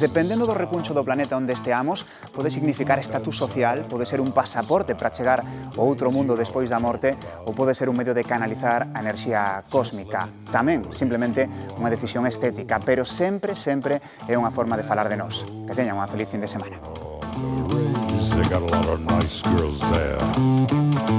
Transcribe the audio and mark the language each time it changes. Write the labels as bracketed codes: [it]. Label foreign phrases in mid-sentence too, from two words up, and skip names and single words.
[gl] Dependendo do recuncho do planeta onde esteamos, pode significar estatus social, pode ser un pasaporte para chegar ao outro mundo despois da morte ou pode ser un medio de canalizar a enerxía cósmica. Tamén, simplemente, unha decisión estética, pero sempre, sempre é unha forma de falar de nós. Que teñan unha feliz fin de semana. [en] They got a lot of nice girls there.